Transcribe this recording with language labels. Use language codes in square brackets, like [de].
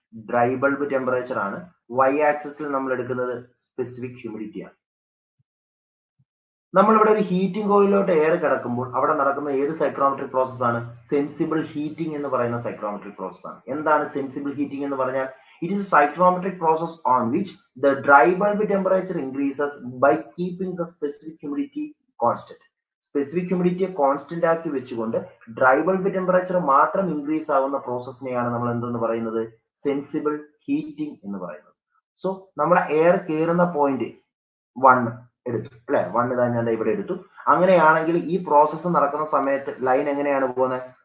[ml] Dry bulb temperature ആണ്. Y ആക്സിസിൽ നമ്മൾ എടുക്കുന്നത് സ്പെസിഫിക് ഹ്യൂമിഡിറ്റി ആണ്. നമ്മളിവിടെ ഒരു ഹീറ്റിംഗ് കോയിലോട്ട് എയർ കിടക്കുമ്പോൾ അവിടെ നടക്കുന്ന ഏത് സൈക്ലോമെട്രിക് പ്രോസസ് ആണ്? സെൻസിബിൾ ഹീറ്റിംഗ് എന്ന് പറയുന്ന സൈക്ലോമെട്രിക് പ്രോസസ് ആണ്. എന്താണ് സെൻസിബിൾ ഹീറ്റിംഗ് എന്ന് പറഞ്ഞാൽ? [en] It is a psychrometric process on which the dry bulb temperature increases by keeping the specific humidity constant. [ml] Specific humidity constant ആക്കി വെച്ചുകൊണ്ട് ഡ്രൈ ബൾബ് ടെമ്പറേച്ചർ മാത്രം ഇൻക്രീസ് ആവുന്ന പ്രോസസ്സിനെയാണ് നമ്മൾ എന്തെന്ന് പറയുന്നത്? സെൻസിബിൾ ഹീറ്റിംഗ് എന്ന് പറയുന്നത്. സോ നമ്മുടെ എയർ കയറുന്ന പോയിന്റ് 1 എടുത്തു അല്ലെ, 1 ഇതാ ഞാൻ ഇവിടെ എടുത്തു. അങ്ങനെയാണെങ്കിൽ ഈ പ്രോസസ്സ് നടക്കുന്ന സമയത്ത് ലൈൻ എങ്ങനെയാണ് പോകുന്നത്?